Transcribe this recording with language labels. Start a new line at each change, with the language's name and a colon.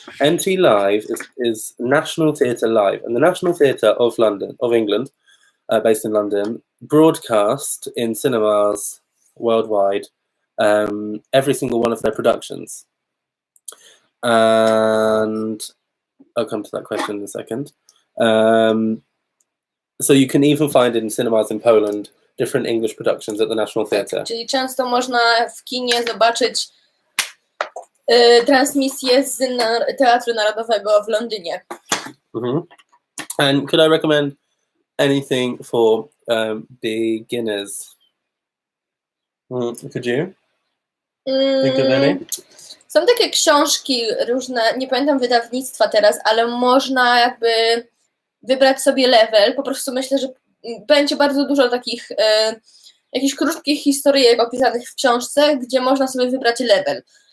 English: NT Live is National Theatre Live, and the National Theatre of England, based in London, broadcast in cinemas worldwide every single one of their productions. And I'll come to that question in a second. So you can even find in cinemas in Poland different English productions at the National Theatre.
Polish: Czyli często można w kinie zobaczyć transmisję z Teatru Narodowego w Londynie.
English: And could I recommend anything for beginners? Could you think of any?
Polish: Są takie książki różne, nie pamiętam wydawnictwa teraz, ale można jakby wybrać sobie level. Po prostu myślę, że będzie bardzo dużo takich jakichś krótkich historyjek opisanych w książce, gdzie można sobie wybrać level.